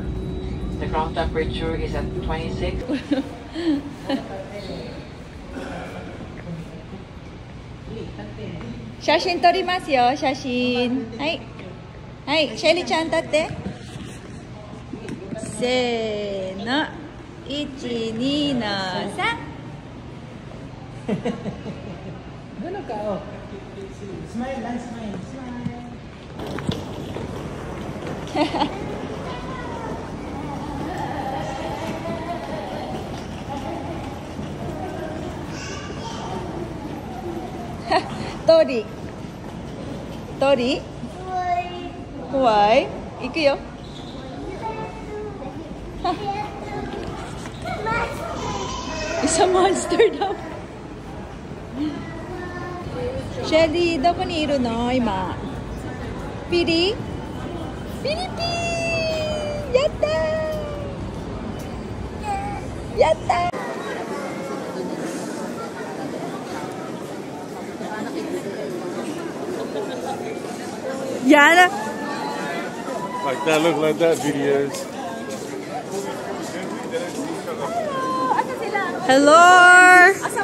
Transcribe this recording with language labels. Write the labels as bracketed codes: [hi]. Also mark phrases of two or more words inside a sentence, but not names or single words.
[en] The ground temperature is at 26. [ja] 写真撮りますよ、写真. はい. Hai, Shelly-chan tatte. Seーの。1、2の3。 [tl] Ano ka? Oh. Smile lang, smile. [ja] 撮り. 撮り? Why? 行くよ. [tl] Isa monster daw. [ja] Shelly, どこにいるの今？ピリ？ピリピー！やったー！やったー！Yeah. [en] Like that, look like that videos. Hello.